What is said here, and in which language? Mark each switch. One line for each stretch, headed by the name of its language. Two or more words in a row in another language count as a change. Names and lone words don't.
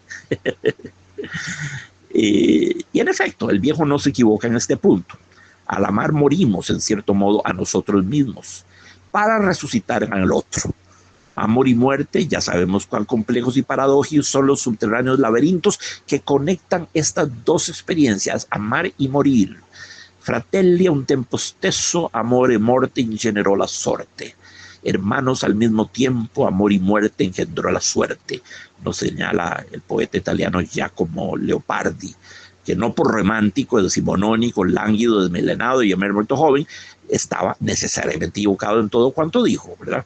Spanish: Y en efecto, el viejo no se equivoca en este punto. Al amar morimos, en cierto modo, a nosotros mismos, para resucitar en el otro. Amor y muerte, ya sabemos cuán complejos y paradójicos son los subterráneos laberintos que conectan estas dos experiencias, amar y morir.
Italian: Fratelli un tempo stesso, amore morte ingenerò la sorte.
Spanish: Hermanos al mismo tiempo, amor y muerte engendró la suerte, nos señala el poeta italiano Giacomo Leopardi, que no por romántico, decimonónico, lánguido, desmelenado y muerto joven, estaba necesariamente equivocado en todo cuanto dijo, ¿verdad?